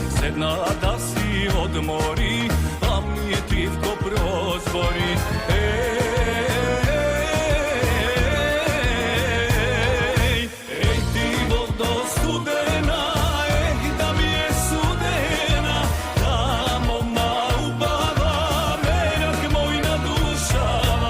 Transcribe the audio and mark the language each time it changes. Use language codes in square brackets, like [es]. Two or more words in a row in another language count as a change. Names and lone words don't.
[mk] седна да си одмори, а ми е тивко прозбори. [sr] Ej ti vodo studena, da mi je sudena, tamo ma ubava, merak moj nadušava.